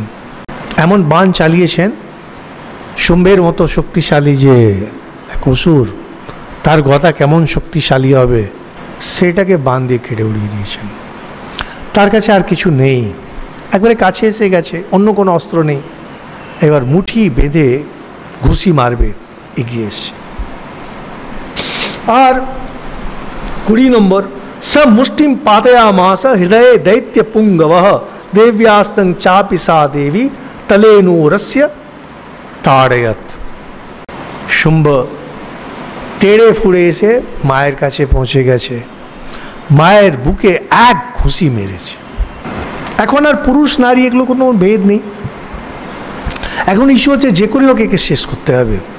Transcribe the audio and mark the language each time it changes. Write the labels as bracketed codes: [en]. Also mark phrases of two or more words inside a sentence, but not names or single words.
[bn] এমন বাণ চালিয়েছেন, শুম্ভের মতো শক্তিশালী যে এক অসুর, তার গদা কেমন শক্তিশালী হবে, সেটাকে বাণ দিয়ে কেটে উড়িয়ে দিয়েছেন। তার কাছে আর কিছু নেই, একবারে কাছে এসে গেছে, অন্য কোনো অস্ত্র নেই। এবার মুঠি বেঁধে ঘুষি মারবে, এগিয়ে এসছে। আর 20 নম্বর, [sa] स मुष्टिम पातयामास हृदय दैत्य पुंगवः देव्यास्तं चापि सा देवी तलेनूरस्य ताड़यत। [bn] শুম্ভ তেড়ে ফুড়ে এসে মায়ের কাছে পৌঁছে গেছে, মায়ের বুকে এক ঘুষি মেরেছে। এখন আর পুরুষ নারী এগুলো কোনো ভেদ নেই, এখন ইস্যু হচ্ছে যে করে হোক একে শেষ করতে হবে।